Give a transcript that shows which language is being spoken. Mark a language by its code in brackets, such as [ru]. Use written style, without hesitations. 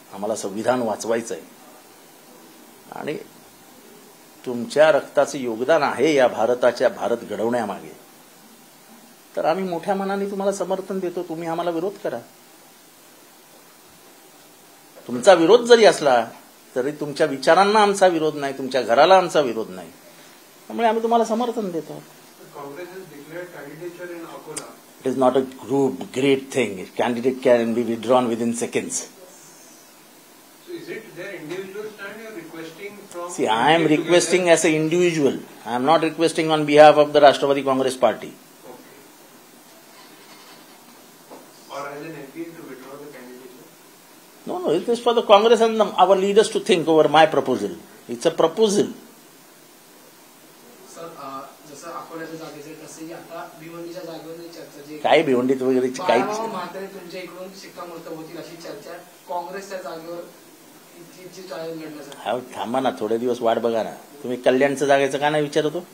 [mr] आम्हाला संविधान वाचवायचं आहे आणि तुमच्या रक्ताचं योगदान आहे या भारत घडवण्यामागे. तर आम्ही मोठ्या मनाने तुम्हाला समर्थन देतो. तुम्ही आम्हाला विरोध करा. तुमचा विरोध जरी असला तरी तुमच्या विचारांना आमचा विरोध नाही, तुमच्या घराला आमचा विरोध नाही. त्यामुळे आम्ही तुम्हाला समर्थन देतो. [en] Congress has declared candidature in Akola. It is not a great thing. Candidate can be withdrawn within seconds. So is it their individual stand you are requesting from? See, I am requesting as an individual. I am not requesting on behalf of the Rashtravari Congress Party. Okay. Or as an MP to withdraw the candidature? No, it is for the Congress and our leaders to think over my proposal. It's a proposal. [mr] Sir जसं अकोल्याच्या जागेचे तसंही आता भिवंडीच्या जागेवर चर्चा जी काही भिवंडीत वगैरे काही बाळामामा म्हात्रे तुमच्या इकडून शिक्कामोर्तब होतील अशी चर्चा काँग्रेसच्या जागेवर लढण्याचा. थांबा ना, थोडे दिवस वाट बघा ना. तुम्ही कल्याणच्या जागेचं का नाही विचारतो?